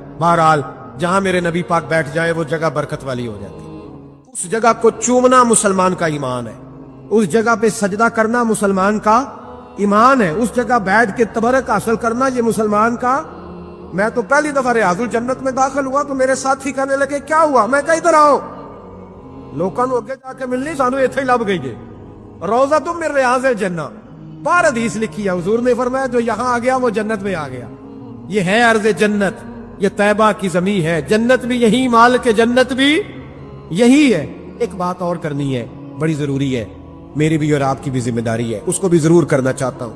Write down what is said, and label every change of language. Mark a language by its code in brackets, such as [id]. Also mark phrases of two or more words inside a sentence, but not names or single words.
[ur] بہرحال جہاں میرے نبی پاک بیٹھ جائے وہ جگہ برکت والی ہو جاتی. اس جگہ کو چومنا مسلمان کا ایمان ہے, اس جگہ پہ سجدہ کرنا مسلمان کا ایمان ہے, اس جگہ بیٹھ کے تبرک حاصل کرنا یہ مسلمان کا. میں تو پہلی دفعہ ریاض الجنت میں داخل ہوا تو میرے ساتھی کہنے لگے کیا ہوا. میں کہا ادھر آؤ, [pa] لوکاں نوں اگے جا کے ملنی, سانو ایتھے ہی لب گئی جے. [ar] روضۃ من ریاض الجنہ, [ur] بار حدیث لکھی ہے. حضور نے فرمایا جو یہاں آ گیا وہ جنت میں آ گیا. یہ ہے ارض جنت, یہ طیبہ کی زمین ہے. جنت بھی یہی, مال کے جنت بھی یہی ہے. ایک بات اور کرنی ہے, بڑی ضروری ہے, میری بھی اور آپ کی بھی ذمہ داری ہے, اس کو بھی ضرور کرنا چاہتا ہوں.